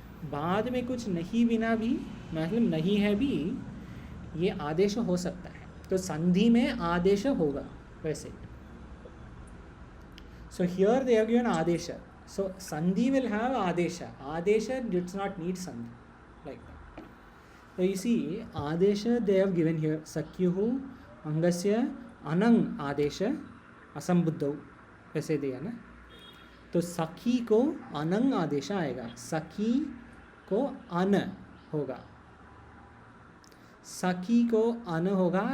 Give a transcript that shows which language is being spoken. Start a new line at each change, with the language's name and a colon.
Hindi: बाद में कुछ नहीं बिना भी, मतलब नहीं है भी, ये आदेश हो सकता है. तो संधि में आदेश होगा वैसे.
English: So here they have given आदेश. So संधि will have आदेश. आदेश डिड्स नॉट नीड संधि, like that. So you see, आदेश they have given here.
Sanskrit: सख्युः अंगस्य अनंग आदेश असंबुद्धौ,
Hindi: ऐसे दिया ना. तो सखी को अनंग आदेश आएगा, सखी को अन होगा, सखी को अन होगा.